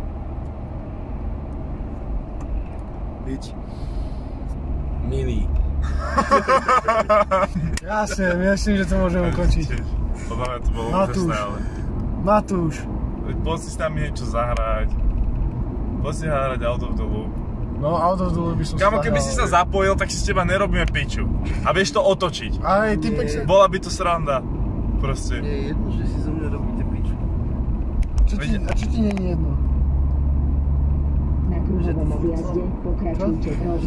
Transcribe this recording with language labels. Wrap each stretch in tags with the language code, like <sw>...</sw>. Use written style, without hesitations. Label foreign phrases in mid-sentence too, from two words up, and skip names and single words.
<sk>Byť. Milý. krásne, myslím, že to môžeme ukončiť. Podľa mňa to bolo Matúš. úžasné, ale... Matúš, Veď poď si s nami niečo zahrať. Poď si zahrať Out of the Loop. no out of the loop by som Kamo, keby zahral. si sa zapojil, tak si z teba nerobíme piču. A vieš to otočiť. Ale typek sa... Bola by to sranda. Proste. Nie je jedno, že si zo mňa robíte piču. Čo ti nie je jedno? Na kruhovom objazde pokračujte rovno.</sk>